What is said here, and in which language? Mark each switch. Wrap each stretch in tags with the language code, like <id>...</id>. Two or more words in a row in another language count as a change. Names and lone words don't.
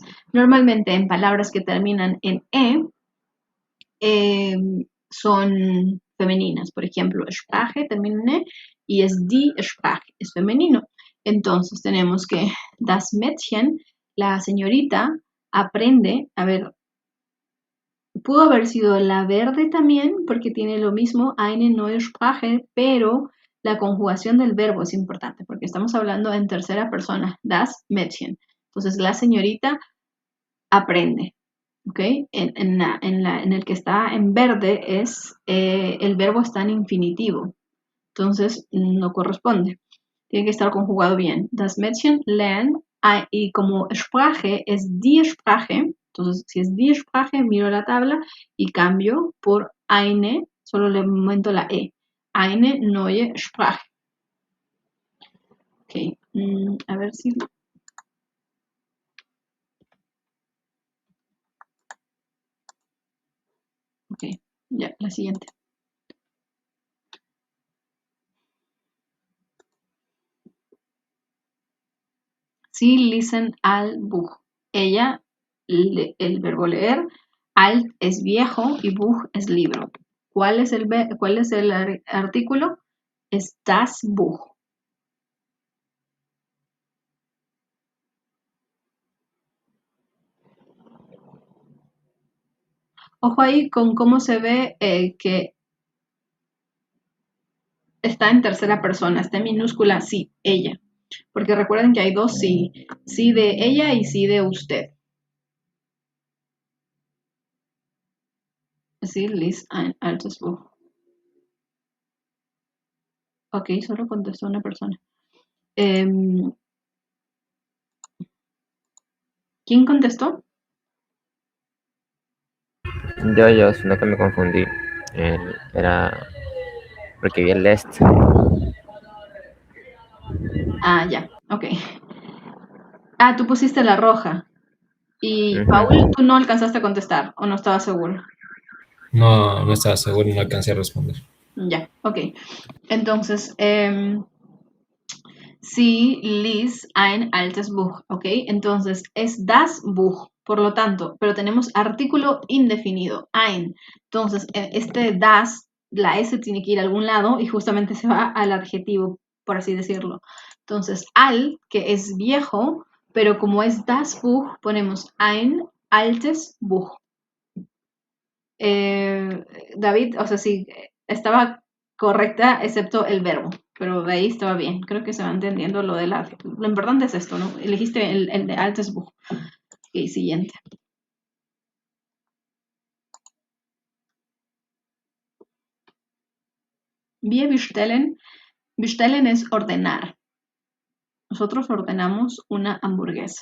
<es>Normalmente en palabras que terminan en son femeninas. Por ejemplo, Sprache termina en y es</es> <de>die Sprache,</de> <es>es femenino. Entonces tenemos que</es> <de>das Mädchen,</de> <es>la señorita, aprende, a ver, pudo haber sido la verde también, porque tiene lo mismo,</es> <de>eine neue Sprache,</de> <es>pero la conjugación del verbo es importante, porque estamos hablando en tercera persona,</es> <de>das Mädchen.</de> <es>Entonces, la señorita aprende, ¿ok? En el que está en verde el verbo está en infinitivo, entonces no corresponde. Tiene que estar conjugado bien.</es> <de>Das Mädchen lernt,</de> <es>y como Sprache es</es> <de>die Sprache,</de> <es>entonces si es</es> <de>die Sprache,</de> <es>miro la tabla y cambio por eine, solo le aumento la E.</es> <de>Eine neue Sprache.</de> <es>Ok, a ver si... Ok, ya, la siguiente.</es> <de>Sie lesen al Buch.</de> <es>Ella, el verbo leer, alt es viejo y Buch es libro. ¿Cuál es el artículo? Es</es> <de>das Buch.</de> <es>Ojo ahí con cómo se ve que está en tercera persona, está en minúscula, sí, ella. Porque recuerden que hay dos sí, sí de ella y sí de usted. Sí,</es> <de>liest ein altes Buch.</de> <es>Ok, solo contestó una persona. ¿Quién contestó? Yo, sino que me confundí. Era porque vi el list. Ah, ya, ok. Ah, tú pusiste la roja. Y Ujú. Paul, tú no alcanzaste a contestar, o no estabas seguro. No estaba seguro, no alcancé a responder. Ya, ok. Entonces,</es> <de>Sie liest ein altes Buch, ¿ok?</de> <es>Entonces es</es> <de>das Buch,</de> <es>por lo tanto, pero tenemos artículo indefinido, ein. Entonces, este das, la S tiene que ir a algún lado y justamente se va al adjetivo, por así decirlo. Entonces, al, que es viejo, pero como es</es> <de>das Buch,</de> <es>ponemos</es> <de>ein altes Buch.</de> <es>David, o sea, sí, estaba correcta excepto el verbo, pero de ahí estaba bien. Creo que se va entendiendo lo de la... Lo importante es esto, ¿no? Elegiste el de</es> <de>altes Buch.</de> <es>Ok, siguiente.</es> <de>Wir bestellen.</de> <es>Bestellen es ordenar. Nosotros ordenamos una hamburguesa.</es>